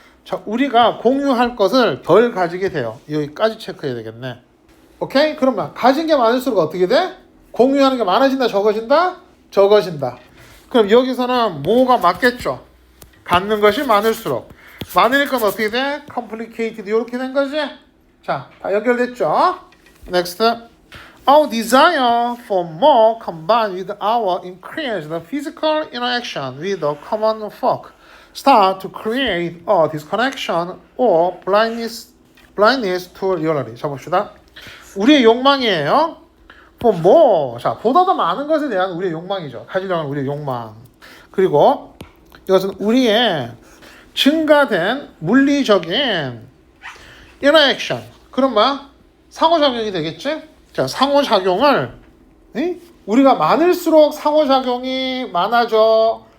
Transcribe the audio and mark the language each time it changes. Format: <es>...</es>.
<ko>자, 우리가 공유할 것을 덜 가지게 돼요. 여기까지 체크해야 되겠네. 오케이? 그러면 가진 게 많을수록 어떻게 돼? 공유하는 게 많아진다, 적어진다? 적어진다. 그럼 여기서는 뭐가 맞겠죠? 갖는 것이 많을수록. 많으니까 어떻게 돼? complicated 이렇게 된 거지? 자, 다 연결됐죠? Next.</ko> <en>Our desire for more combined with our increased physical interaction with the common folk start to create a disconnection or blindness to reality.</en> <ko>자, 봅시다. 우리의 욕망이에요.</ko> <en>for more.</en> <ko>자, 보다 더 많은 것에 대한 우리의 욕망이죠. 가지려고 하는 우리의 욕망. 그리고 이것은 우리의 증가된 물리적인 interaction. 그럼 뭐야? 상호작용이 되겠지? 자, 상호작용을 우리가 많을수록 상호작용이 많아져.</ko>